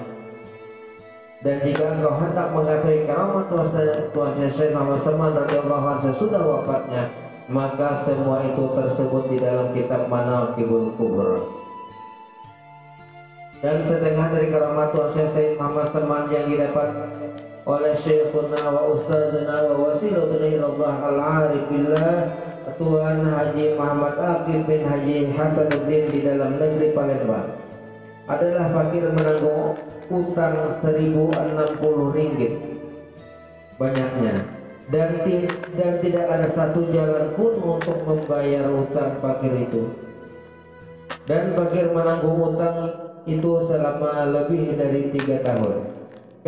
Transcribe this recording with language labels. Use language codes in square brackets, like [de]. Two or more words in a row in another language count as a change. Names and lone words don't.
[id] Dan jika engkau hendak mengetahui keramat Tuan Syekh Said Muhammad Salman [ar] رضي الله عنه [id] sesudah wafatnya, maka semua itu tersebut di dalam kitab Manaqibul Kubra. Dan setengah dari keramat Tuan Syekh Said Muhammad Salman yang didapat oleh [ar] شيخنا وأستاذنا ووسيلتنا إلى الله العارف بالله [id] Tuan Haji Muhammad Aqib bin Haji Hasanuddin di dalam negeri Palembang adalah fakir menanggung utang 1060 ringgit banyaknya, dan tidak ada satu jalan pun untuk membayar utang fakir itu. Dan fakir menanggung utang itu selama lebih dari 3 tahun.